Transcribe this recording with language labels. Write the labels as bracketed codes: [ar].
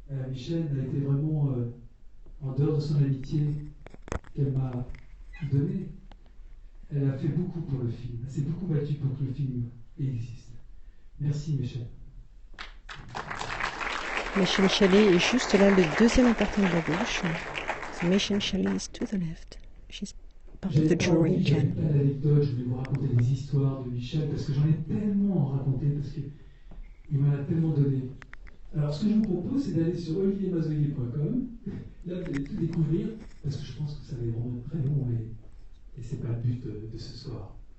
[fr] Michel a été vraiment, en dehors de son amitié qu'elle m'a donnée, elle a fait beaucoup pour le film. Elle s'est beaucoup battue pour que le film existe. Merci Michel. Michel Chalet est juste là, le deuxième appartement de la gauche. [en] So Michel Chalet is to the left. She's part of the jury again. [fr] Plein d'anecdotes, je vais vous raconter des histoires de Michel parce que j'en ai tellement raconté, parce qu'il m'en a tellement donné. Alors ce que je vous propose, c'est d'aller sur oliviermazoyer.com. Là, vous allez tout découvrir parce que je pense que ça va être vraiment très long et c'est pas le but de ce soir.